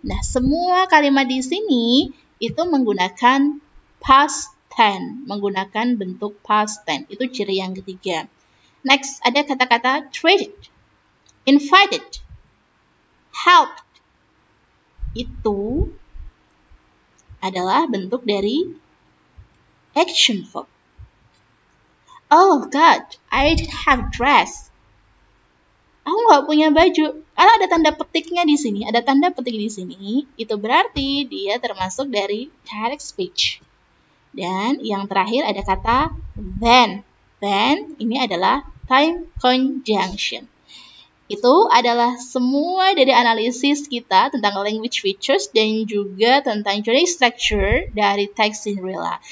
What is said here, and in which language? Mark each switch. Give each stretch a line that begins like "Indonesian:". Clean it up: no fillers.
Indonesian: Nah, semua kalimat di sini itu menggunakan past tense, menggunakan bentuk past tense. Itu ciri yang ketiga. Next, ada kata-kata treated, invited, helped. Itu adalah bentuk dari action verb.
English: Oh God, I didn't have dress.
Indonesian: Aku nggak punya baju. Kalau ada tanda petiknya di sini, ada tanda petik di sini, itu berarti dia termasuk dari direct speech. Dan yang terakhir ada kata then. Then ini adalah time conjunction. Itu adalah semua dari analisis kita tentang language features dan juga tentang genre structure dari teks Cinderella.